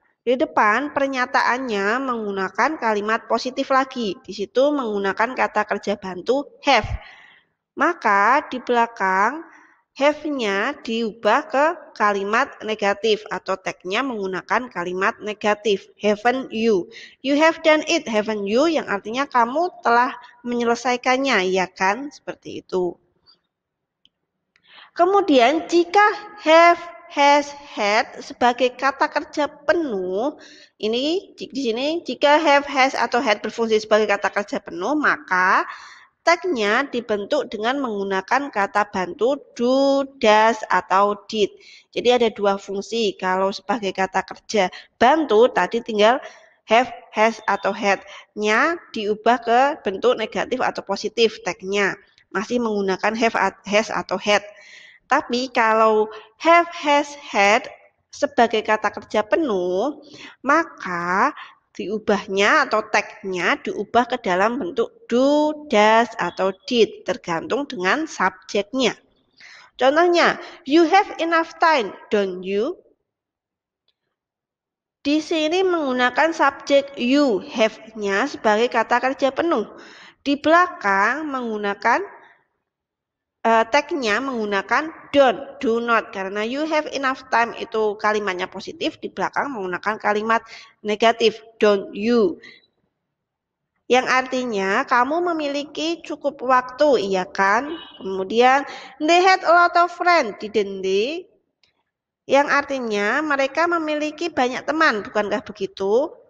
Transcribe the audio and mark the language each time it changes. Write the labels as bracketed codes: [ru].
[id] Di depan pernyataannya menggunakan kalimat positif lagi. Di situ menggunakan kata kerja bantu have. Maka di belakang have-nya diubah ke kalimat negatif atau tag-nya menggunakan kalimat negatif. [en] Haven't you? You have done it, haven't you? [id] Yang artinya kamu telah menyelesaikannya, ya kan? Seperti itu. Kemudian jika have, has, had sebagai kata kerja penuh, ini di sini jika have, has, atau had berfungsi sebagai kata kerja penuh, maka tag-nya dibentuk dengan menggunakan kata bantu do, does, atau did. Jadi ada dua fungsi. Kalau sebagai kata kerja bantu, tadi tinggal have, has, atau had-nya diubah ke bentuk negatif atau positif tag-nya. Masih menggunakan have, has, atau had. Tapi kalau have, has, had sebagai kata kerja penuh, maka diubahnya atau tagnya diubah ke dalam bentuk do, does, atau did, tergantung dengan subjeknya. Contohnya, [en] you have enough time, don't you? [id] Di sini menggunakan subjek you, have-nya sebagai kata kerja penuh. Di belakang menggunakan tag-nya menggunakan [en] don't, do not. [id] Karena [en] you have enough time [id] itu kalimatnya positif, di belakang menggunakan kalimat negatif, [en] don't you. [id] Yang artinya kamu memiliki cukup waktu, iya kan? Kemudian [en] they had a lot of friends, didn't they? [id] Yang artinya mereka memiliki banyak teman, bukankah begitu?